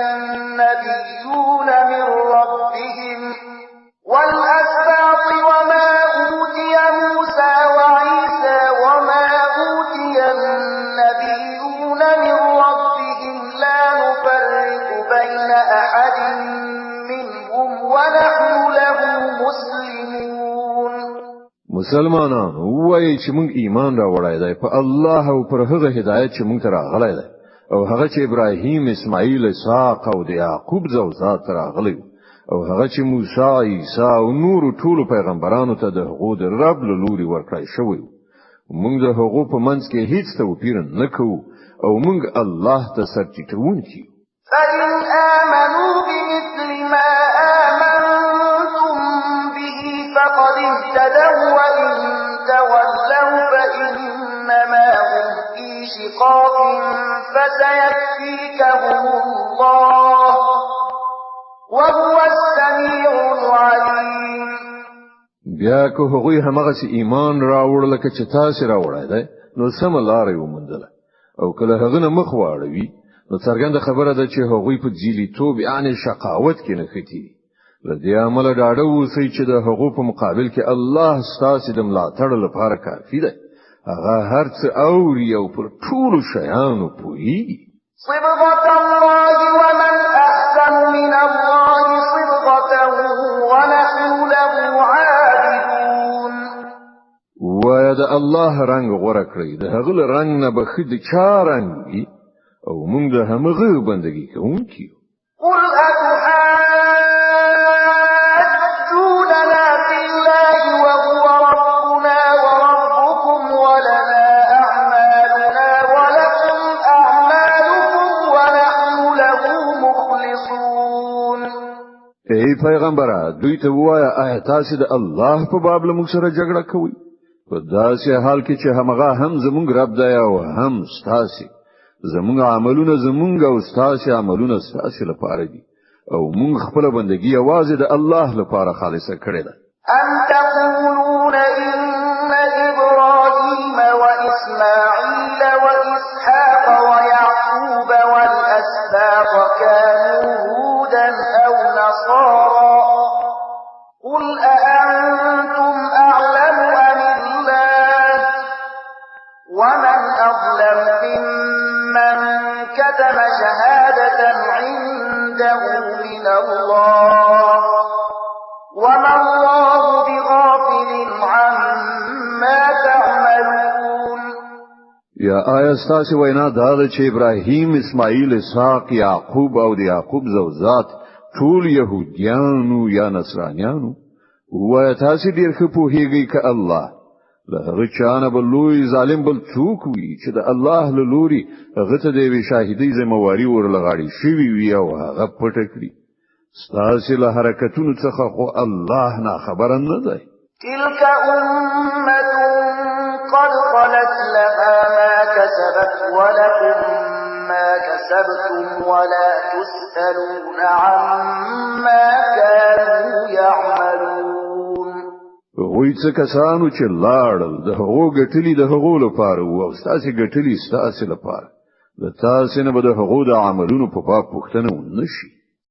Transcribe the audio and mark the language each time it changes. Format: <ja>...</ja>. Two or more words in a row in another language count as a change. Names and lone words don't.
<ar>النبيون من ربهم والأسباط وما أوتي موسى وعيسى وما أوتي النبيون من ربهم لا نفرق بين أحد منهم ونحن له مسلمون.</ar> <ps>مسلمانان وای چې موږ ایمان راوړای دی په الله او پر هغه هدایت چې موږ ته راغلی دی او هغه چې ابراهیم، اسماعیل، اسحاق او د یعقوب زوجات راغلی او هغه چې موسی، عیسی او نور ټول پیغمبرانو ته د هغو د رب له لوري ورکړای شوی. موږ د هغو په منځ کې هیڅ توپیر نه کوو او موږ الله ته سرټیټونکي.</ps> <ar>فإن آمنوا بمثل ما آمنتم به فقد اهتدوا وإن تولوا فإنما هم في شقاق فسيكفيكهم الله وهو السميع العليم.</ar> <ps>بیا که هغوی همغه ایمان راوړل که چې تاسو راوړای دی نو سم لارې ومندله او کله هغه نه مخ واړوي نو څرګنده خبره ده چې هغوی په ځیلی توب یعنی شقاوت کې نه ختی. له دې عمله ډاډه اوسئ چې د هغو په مقابل کې الله ستاسو د ملاتړ لپاره کافي دی. هغه هر څه اوري او پر ټولو شیانو پوهیږي.</ps> <ar>صبغة الله ومن أحسن من الله صبغة ونحن له عابدون.</ar> <ps>وای د الله رنگ غوړه کړی د هغه رنگ نه بخید چا رنگ وي او موږ د همغه بندګي کوونکي.</ps> <ar>قل أتحاجوننا في الله وهو ربنا وربكم ولنا أعمالنا ولكم أعمالكم ونحن له مخلصون.</ar> <ps>ای پیغمبره دوی ته وایا آیا تاسو د الله په باب له موږ سره جګړه کوئ؟ په داسې حال کې چې همغه هم زموږ رب دی او هم ستاسو. زمونږ عملونه زمونږ او ستاسو عملونه ستاسو لپاره دي او مونږ خپل بندګي یوازې د الله لپاره خالصه کړې ده.</ps> <ar>أم تقولون إن إبراهيم وإسماعيل وإسحاق ويعقوب والأسباط كانوا هودا أو نصارى قل أأنتم أعلم أم الله ومن أظلم ممن كتم شهادة عنده من الله وما الله بغافل عما تعملون.</ar> <ps>یا آیا ستاسو وینا دا ده چې ابراهیم، اسماعیل، اسحاق، یعقوب او د یعقوب زوجات ټول يهوديانو یا نصرانيانو؟ وای تاسو ډیر ښه پوهیږئ ک الله له هغه چانه بل لوی ظالم بل څوک وي چې د الله له لوري هغه ته د شاهدۍ ذمہواری ورلغاړي شوی وي او هغه پټ کړی. ستاسو له حرکتونو څخه خو الله نه خبر نه دی.</ps> <ar>تلك أمة قد خلت لها ما كسبت ولكم ما كسبتم ولا تسألون عما كانوا يعملون.</ar> <ps>وای څه کسانو چې لاړل د هغو ګټلي د هغو لپاره او ستاسو ګټلي ستاسو لپاره د تاسو نه به د هغو د عملونو په باب پوښتنه ونشي.</ps>